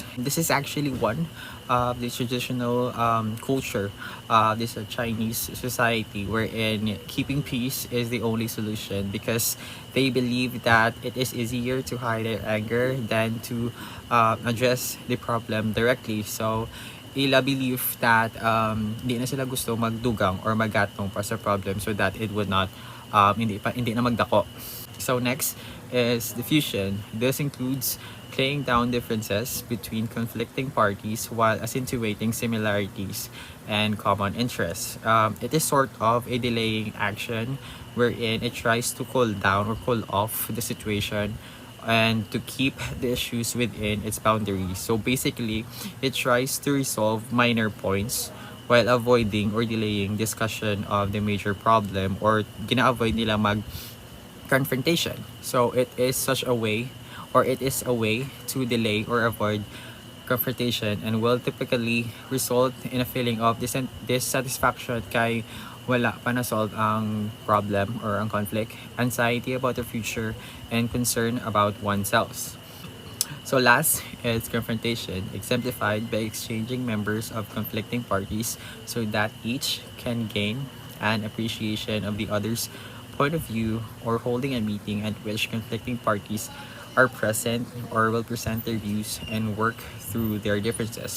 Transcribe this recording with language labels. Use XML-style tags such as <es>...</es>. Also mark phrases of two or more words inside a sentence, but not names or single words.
<en>This is actually one of the traditional culture. This is a Chinese society wherein keeping peace is the only solution, because they believe that it is easier to hide their anger than to address the problem directly.</en> <hil>So ila</hil> <en>believe that</en> <hil>hindi na sila gusto magdugang or magatong pa sa problem</hil> <en>so that it would not</en> <hil>hindi na magdako.</hil> <en>So next is diffusion. This includes playing down differences between conflicting parties while accentuating similarities and common interests. It is sort of a delaying action wherein it tries to cool down or cool off the situation and to keep the issues within its boundaries. So basically, it tries to resolve minor points while avoiding or delaying discussion of the major problem, or</en> <hil>gina-avoid nila mag confrontation.</hil> <en>So it is such a way, or it is a way to delay or avoid confrontation, and will typically result in a feeling of dissatisfaction</en> <hil>kay wala pa na-solve ang problem or ang conflict,</hil> <en>anxiety about the future, and concern about oneself. So last is confrontation, exemplified by exchanging members of conflicting parties so that each can gain an appreciation of the other's point of view, or holding a meeting at which conflicting parties are present or will present their views and work through their differences.</en>